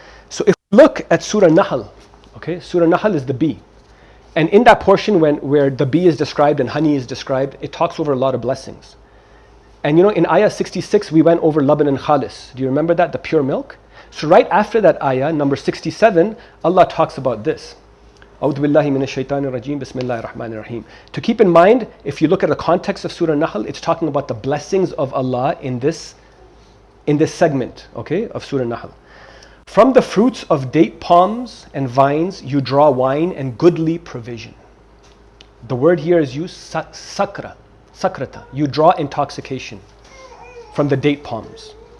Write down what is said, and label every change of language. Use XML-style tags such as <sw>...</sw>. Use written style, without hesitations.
<en>So if we look at Surah Nahl, okay, Surah Nahl is the bee. And in that portion where the bee is described and honey is described, it talks over a lot of blessings. And you know, in ayah 66, we went over laban and khalis. Do you remember that? The pure milk? So right after that ayah, number 67, Allah talks about this.</en> <ar>أعوذ بالله من الشيطان الرجيم بسم الله الرحمن الرحيم.</ar> <en>To keep in mind, if you look at the context of Surah Nahl, it's talking about the blessings of Allah in this segment, okay, of Surah Nahl. From the fruits of date palms and vines, you draw wine and goodly provision. The word here is used, sakrata. You draw intoxication from the date palms.</en>